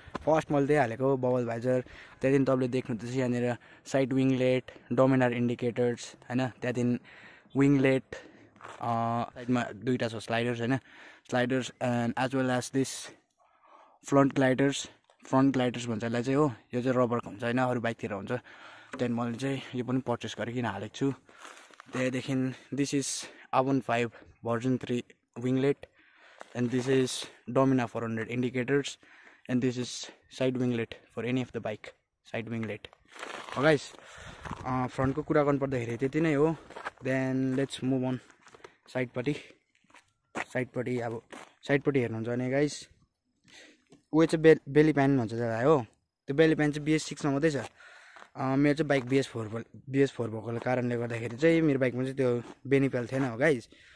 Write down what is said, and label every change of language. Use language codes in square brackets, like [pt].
[ne] First मैले त्यही हालेको बबल भाइजर. त्यहाँदेखि तपाईँले देख्नुहुन्छ यहाँनिर साइड विङलेट, डोमिनार इन्डिकेटर्स हैन. त्यहाँदेखि विङलेट साइडमा दुईवटा छ स्लाइडर्स हैन. [en] sliders and as well as this front gliders [ne] भन्छ यसलाई चाहिँ हो. यो चाहिँ रबरको हुन्छ हैन, अरू बाइकतिर हुन्छ. त्यहाँदेखि मैले चाहिँ यो पनि पर्चेस गरिकन हालेको छु. [en] त्यहाँदेखि this is R one 5 version 3 winglet and this is Domina 400 indicators and this is side winglet for any of the bike. Side winglet. [ne] Oh guys, front को कुरा गर्नु पर्दाखेरि त्यति नै हो. [en] Then let's move on side [ne] पट्टि अब साइड पट्टि हेर्नुहुन्छ भने गाइस उयो चाहिँ बेली प्यान भन्छ त्यसलाई हो. त्यो बेली प्यान चाहिँ BS6 मा मात्रै छ. मेरो चाहिँ बाइक BS4 भएको कारणले गर्दाखेरि चाहिँ मेरो बाइकमा चाहिँ त्यो बेनी प्याल थिएन हो गाइस.